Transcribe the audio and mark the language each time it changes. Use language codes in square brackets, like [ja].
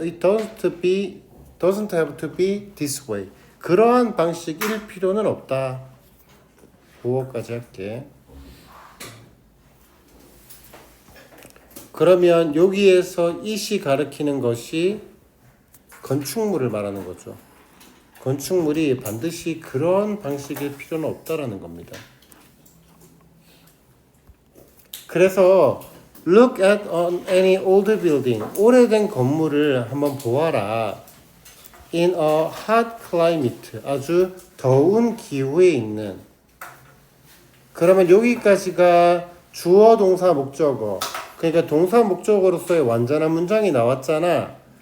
[en] It doesn't have to be this way. [ko] 그러한 방식일 필요는 없다. 5어까지 할게. 그러면 여기에서 it이 가리키는 것이 건축물을 말하는 거죠. 건축물이 반드시 그런 방식일 필요는 없다라는 겁니다. 그래서 [en] look at any old building. [ko] 오래된 건물을 한번 보아라. [en] in a hot climate. [ko] 아주 더운 기후에 있는. 그러면 여기까지가 주어 동사 목적어. 그러니까 동사 목적어로서의 완전한 문장이 나왔잖아.